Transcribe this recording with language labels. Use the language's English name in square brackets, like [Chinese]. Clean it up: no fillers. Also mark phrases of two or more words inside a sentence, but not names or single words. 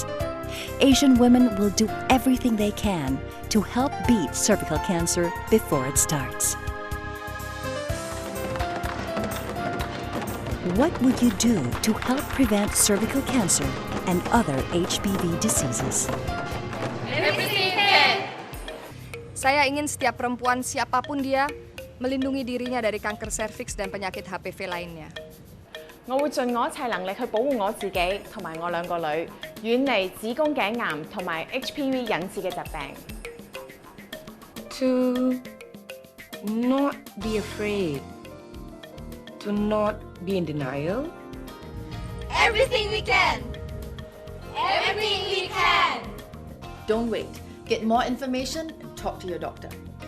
[English] Asian women will do everything they can to help beat cervical cancer before it starts. What would you do to help prevent cervical cancer and other HPV diseases? Everything can. [Indonesian] Saya ingin setiap perempuan siapapun dia melindungi dirinya dari kanker serviks dan penyakit HPV lainnya. [Cantonese] 我會盡我一切能力去保護我自己同埋我2個女，遠離子宮頸癌同埋 HPV 引致嘅疾病。 [English] To not be afraid, to not be in denial. Everything we can! Everything we can! Don't wait. Get more information and talk to your doctor.